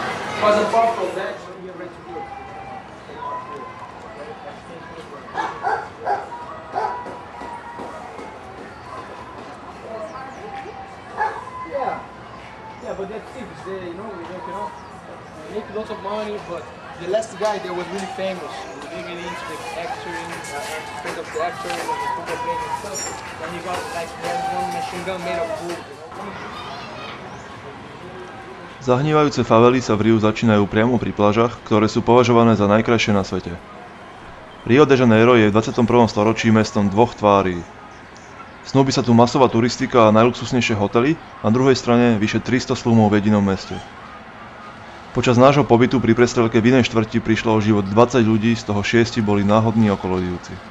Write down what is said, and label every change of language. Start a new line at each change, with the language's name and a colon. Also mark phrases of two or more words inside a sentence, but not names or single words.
English: Because apart from that, we are ready to go. Yeah, but they're thieves. They, you know, make lots of money, but the last guy that was really famous, living into the acting, friend of the actor, and the football playing and stuff, and he got like one machine gun made of wood.
Slovak: Zahnívajúce favely sa v Riu začínajú priamo pri plážach, ktoré sú považované za najkrajšie na svete. Rio de Janeiro je v 21. storočí mestom dvoch tvári. Snúbi sa tu masová turistika a najluxusnejšie hotely, na druhej strane vyše 300 slumov v jedinom meste. Počas nášho pobytu pri prestrelke v inej štvrti prišlo o život 20 ľudí, z toho 6 boli náhodní okolodivci.